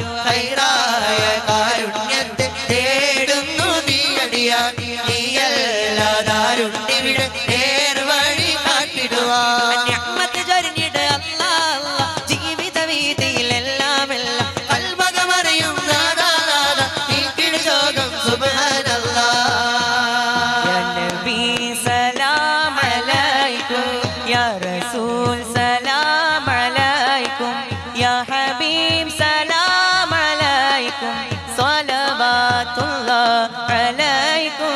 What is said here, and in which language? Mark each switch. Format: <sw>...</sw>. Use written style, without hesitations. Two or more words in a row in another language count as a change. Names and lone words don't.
<ml>ഹൈറായ കാരുണ്യത്തെ തേടുന്നു നീയടിയാൻ നീയല്ലാതാരുണ്ടിവിടെ നേർവഴി കാട്ടിടുവാൻ നിഅ്മത്ത് ചൊരിഞ്ഞിട് അല്ലാ അല്ലാ ജീവിത വീതിയിലെല്ലാം എല്ലാം കൽബകമറിയും നാദാ നാദാ തീക്കിട് ശോകം സുബ്ഹാനല്ലാഹ്</ml> <ar>يا نبي سلام عليكم يا رسول سلام عليكم يا حبيب سلام عليكم صلوات الله عليكم</ar>